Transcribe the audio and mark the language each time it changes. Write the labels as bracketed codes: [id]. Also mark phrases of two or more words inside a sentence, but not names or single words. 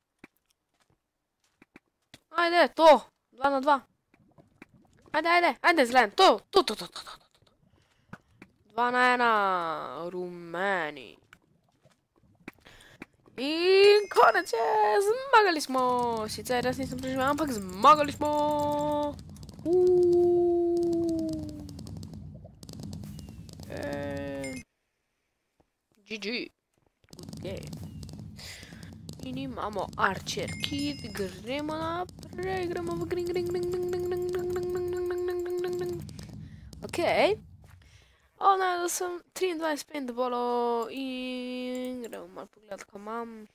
[sl] Ajde, zeleni! Ajde, to! 2 na 2. Ajde, zelen, to! 2 na 1, rumeni. In konec je, zmagali smo! Sicer jaz nisem preživel, ampak zmagali smo! GG. [en] Good game. [sl] In imamo Archer Kit, gremo naprej, gremo v gring. Okej. Najdel sem 23 paintballov in gremo malo pogledat, kaj imam.